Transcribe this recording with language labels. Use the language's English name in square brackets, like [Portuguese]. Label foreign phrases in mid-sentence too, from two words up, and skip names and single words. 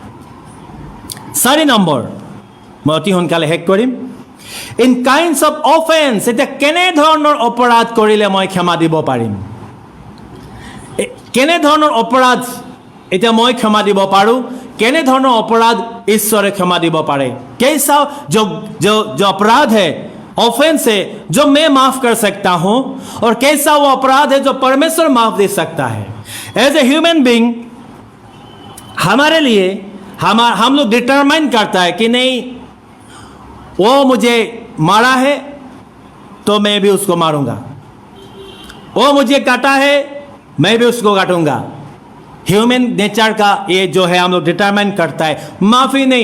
[Assamese] 4 নম্বৰ মই অতি সোনকালে শেষ কৰিম [English] in kinds of offence [Assamese] এতিয়া কেনেধৰণৰ অপৰাধ কৰিলে মই ক্ষমা দিব পাৰিম কেনেধৰণৰ অপৰাধ এতিয়া মই ক্ষমা দিব পাৰোঁ কেনেধৰণৰ অপৰাধ ঈশ্বৰে ক্ষমা দিব পাৰে [Hindi] कैसा जो अपराध है ऑफेंस है जो मैं माफ कर सकता हूं और कैसा वो अपराध है जो परमेश्वर माफ दे सकता है [Assamese] एज [English] a human being [Hindi] हमारे लिए हम लोग डिटरमाइन करता है कि नहीं वो मुझे मारा है तो मैं भी उसको मारूंगा वो मुझे काटा है मैं भी उसको काटूंगा [English] human nature [Hindi] का ये जो है हम लोग डिटरमाइन करता है माफी नहीं